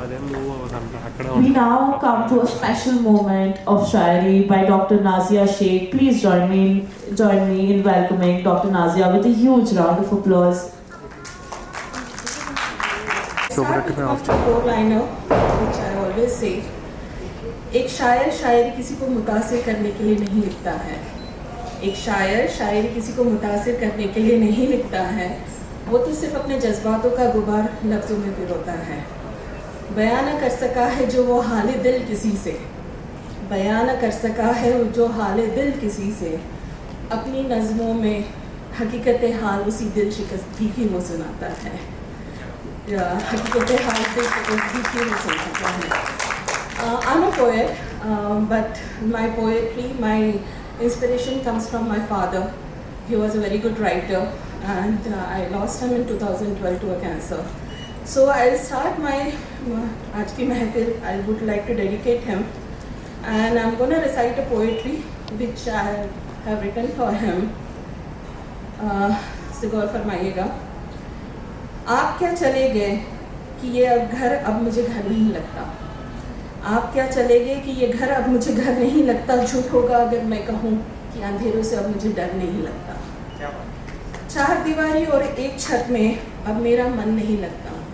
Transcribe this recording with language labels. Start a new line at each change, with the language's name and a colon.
English: We now come to a special moment of Shairi by Dr. Nazia Sheikh. Please join me in welcoming Dr. Nazia with a huge round of applause. Start with my four-liner, which I always say.
Hindi: एक शायर शायरी किसी को मुतासिर करने के लिए नहीं लिखता है. एक शायर शायरी किसी को मुतासिर करने के लिए नहीं लिखता है. वो तो सिर्फ अपने जज्बातों का गुबार लफ्ज़ों में पिरोता है. बयान न कर सका है जो वो हाल दिल किसी से. बयान न कर सका है जो हाल दिल किसी से. अपनी नज़मों में हकीकत हाल उसी दिल शिकस्ती की वो सुनाता है. हकीकत हाल दिल शिकस्ती की वो सुनाता है.
English: I'm a poet, but my poetry, my inspiration comes from my father. He was a very good writer, and I lost him in 2012 to a cancer. So I'll start my
Hindi: आज की महफिल.
English: I would like to dedicate him, and I'm going to recite a poetry which I have written for him.
Hindi: से गौर फरमाइएगा. आप क्या चले गए कि ये घर अब मुझे घर नहीं लगता. आप क्या चले गए कि ये घर अब मुझे घर नहीं लगता. झूठ होगा अगर मैं कहूँ कि अंधेरों से अब मुझे डर नहीं लगता. चार दीवारी और एक छत में अब मेरा मन नहीं लगता.